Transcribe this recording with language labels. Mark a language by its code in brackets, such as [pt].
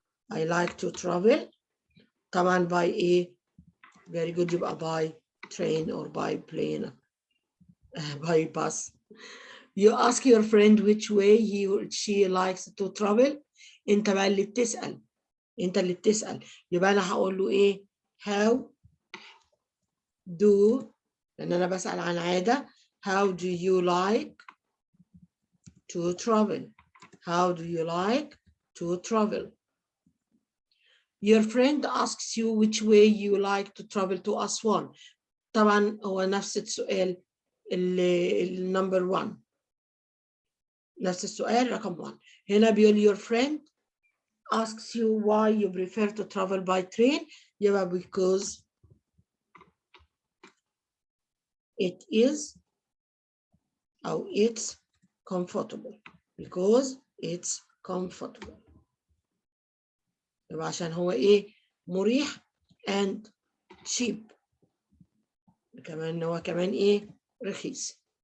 [en] I like to travel. طبعا by إيه؟ very good. يبقى by train or by plane by bus. You ask your friend which way he or she likes to travel. [ar] انت بقى اللي بتسأل. انت اللي بتسأل. يبقى انا هقول له ايه؟ [en] how do، [ar] لان انا بسأل عن عادة. [en] how do you like to travel? How do you like to travel? Your friend asks you which way you like to travel to Aswan. [ar] طبعا هو نفس السؤال النمبر 1. نفس السؤال رقم 1. هنا بيقول [en] your friend asks you why you prefer to travel by train. يبقى because it is أو it's comfortable. Because it's comfortable. [ar] يبقى عشان هو ايه؟ مريح [en] and cheap. [ar] كمان هو كمان ايه؟ رخيص.